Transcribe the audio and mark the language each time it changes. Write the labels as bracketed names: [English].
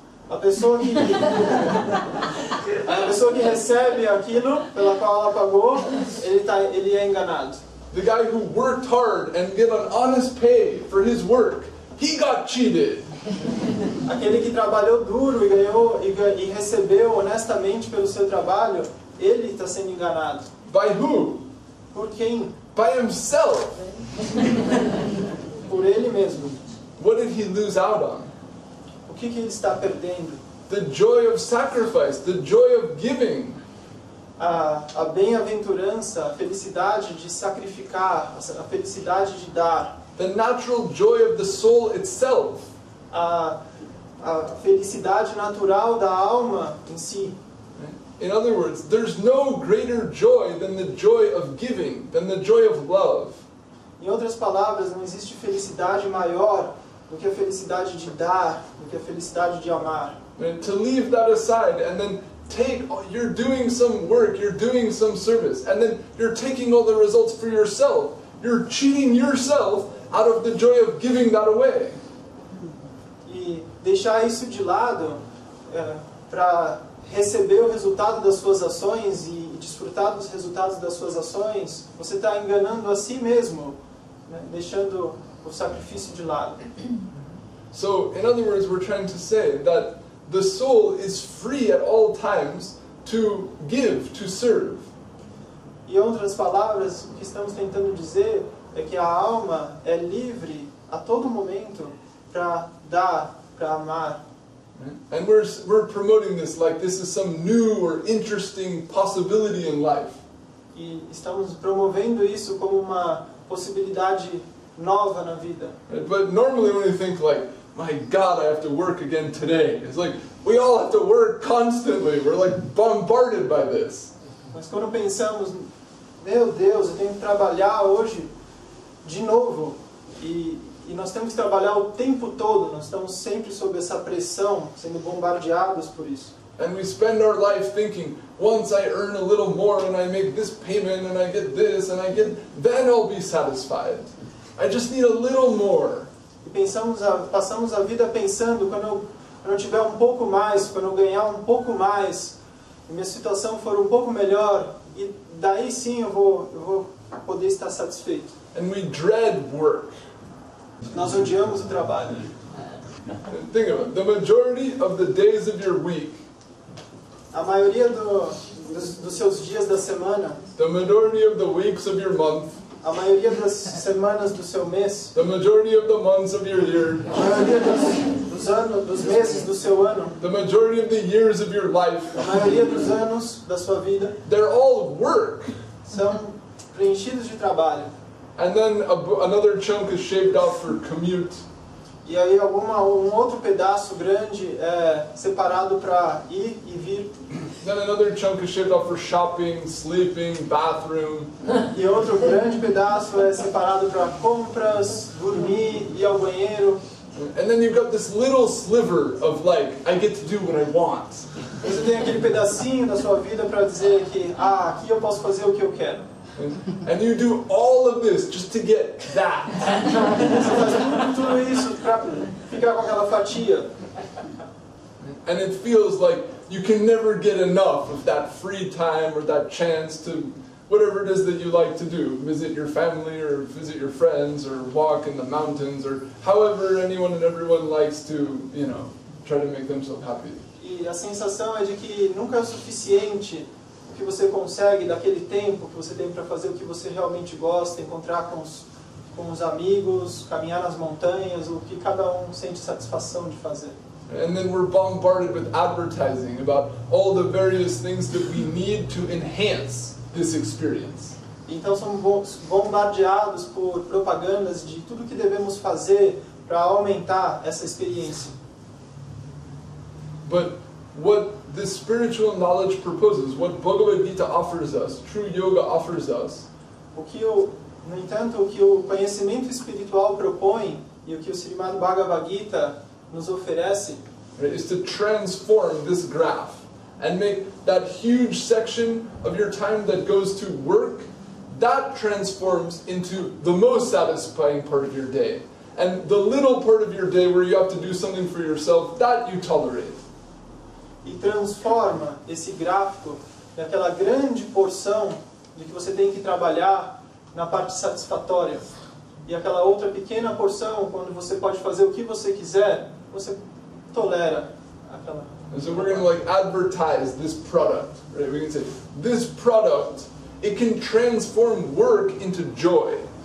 [Portuguese] A pessoa que recebe aquilo pela qual ela pagou, ele é enganado. [English] The guy who worked hard and get an honest pay for his work, he got cheated. [Portuguese] Aquele que trabalhou duro e ganhou e recebeu honestamente pelo seu trabalho, ele está sendo enganado. [English] By who? [Portuguese] Por quem? [English] By himself. [Portuguese] Por ele mesmo. [English] What did he lose out on? [Portuguese] O que ele está perdendo? [English] The joy of sacrifice, the joy of giving. [Portuguese] A bem-aventurança, a felicidade de sacrificar, a felicidade de dar. [English] The natural joy of the soul itself. [Portuguese] A felicidade natural da alma em si. [English] In other words, there's no greater joy than the joy of giving, than the joy of love. [Portuguese] Em outras palavras, não existe felicidade maior do que a felicidade de dar, do que a felicidade de amar. [English] And to leave that aside and then you're doing some work, you're doing some service, and then you're taking all the results for yourself. You're cheating yourself out of the joy of giving that away. [Portuguese] E deixar isso de lado para receber o resultado das suas ações e desfrutar dos resultados das suas ações, você está enganando a si mesmo, né? Deixando o sacrifício de lado. [English] So, in other words, we're trying to say that the soul is free at all times to give, to serve. [Portuguese] Em outras palavras, o que estamos tentando dizer é que a alma é livre a todo momento para dar, para amar. [English] And we're promoting this like this is some new or interesting possibility in life. [Portuguese] E estamos promovendo isso como uma possibilidade nova na vida. [English] But normally when we think like, my God, I have to work again today. It's like, we all have to work constantly. We're like bombarded by this. [Portuguese] Mas quando pensamos, meu Deus, eu tenho que trabalhar hoje de novo. E nós temos que trabalhar o tempo todo. Nós estamos sempre sob essa pressão, sendo bombardeados por isso. [English] And we spend our life thinking, once I earn a little more and I make this payment and I get this and I get, then I'll be satisfied. I just need a little more. [Portuguese] E passamos a vida pensando, quando eu tiver um pouco mais, quando eu ganhar um pouco mais, e minha situação for um pouco melhor, e daí sim eu vou poder estar satisfeito. [English] And we dread work. [Portuguese] Nós odiamos o trabalho. [English] Think of it. The majority of the days of your week, [Portuguese] a maioria dos seus dias da semana, [English] the majority of the weeks of your month, [Portuguese] a maioria das semanas do seu mês, [English] the majority of the months of your year, [Portuguese] a maioria dos meses do seu ano, [English] the majority of the years of your life, [Portuguese] a maioria dos anos da sua vida, [English] they're all work. [Portuguese] São preenchidos de trabalho. [English] And then another chunk is shaved off for commute. [Portuguese] E aí um outro pedaço grande é separado para ir e vir. [English] Then another chunk is shaved off for shopping, sleeping, bathroom. [Portuguese] E outro grande pedaço é separado para compras, dormir, ir ao banheiro. [English] And then you've got this little sliver of like, I get to do what I want. [Portuguese] Você tem aquele pedacinho da sua vida para dizer que, aqui eu posso fazer o que eu quero. [English] And you do all of this just to get that. [Portuguese] Você faz tudo isso para ficar com aquela fatia. [English] And it feels like you can never get enough of that free time or that chance to whatever it is that you like to do. Visit your family or visit your friends or walk in the mountains or however anyone and everyone likes to, try to make themselves happy. [Portuguese] E a sensação é de que nunca é o suficiente o que você consegue daquele tempo que você tem para fazer o que você realmente gosta, encontrar com os amigos, caminhar nas montanhas, o que cada um sente satisfação de fazer. [English] And then we're bombarded with advertising about all the various things that we need to enhance this experience. [Portuguese] Então somos bombardeados por propagandas de tudo que devemos fazer para aumentar essa experiência. [English] But what the spiritual knowledge proposes, what Bhagavad Gita offers us, true yoga offers us, [Portuguese] no entanto, o que o conhecimento espiritual propõe e o que o Srimad Bhagavad Gita nos oferece, [English] is to transform this graph and make that huge section of your time that goes to work, that transforms into the most satisfying part of your day. And the little part of your day where you have to do something for yourself, that you tolerate. [Portuguese] e transforma esse gráfico daquela grande porção de que você tem que trabalhar na parte satisfatória e aquela outra pequena porção quando você pode fazer o que você quiser, você tolera aquela. [English] And so we're going to like advertise this product, right? We can say this product, it can transform work into joy.